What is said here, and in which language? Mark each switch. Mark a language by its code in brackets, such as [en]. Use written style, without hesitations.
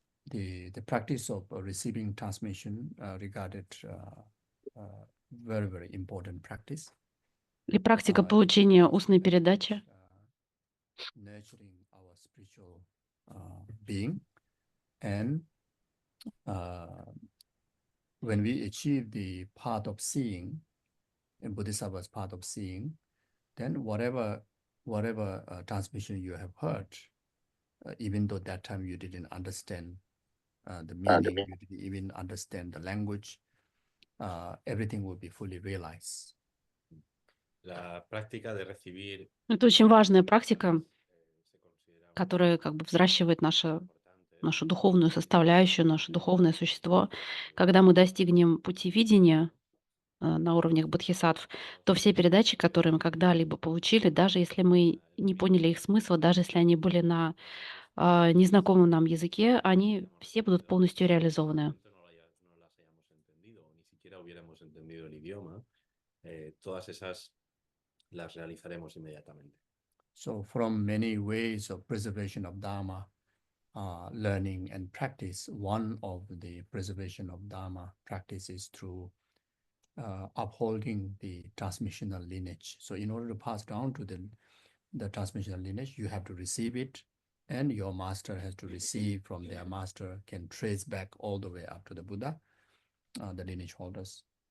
[en] The practice of receiving transmission regarded very, very important practice. [ru] И практика получения устной передачи [en] Nurturing our spiritual being, and when we achieve the path of seeing, and Bodhisattva's path of seeing, then whatever transmission you have heard, even though that time you didn't understand the meaning, you didn't even understand the language, everything will be fully realized. [es] la práctica de recibir [ru] это очень важная практика, [es] se considera [ru] которая как бы взращивает нашу духовную составляющую, наше духовное существо. Когда мы достигнем пути видения на уровнях бодхисаттв, то все передачи, которые мы когда-либо получили, даже если мы не поняли их смысла, даже если они были на незнакомом нам языке, они все будут полностью реализованы. [es] no las hayamos entendido o ni siquiera hubiéramos entendido el idioma, todas esas las realizaremos inmediatamente. [en] So from many ways of preservation of Dharma, learning and practice, one of the preservation of Dharma practice is through upholding the transmissional lineage. So in order to pass down to the transmissional lineage, you have to receive it, and your master has to receive from their master, can trace back all the way up to the Buddha, the lineage holders.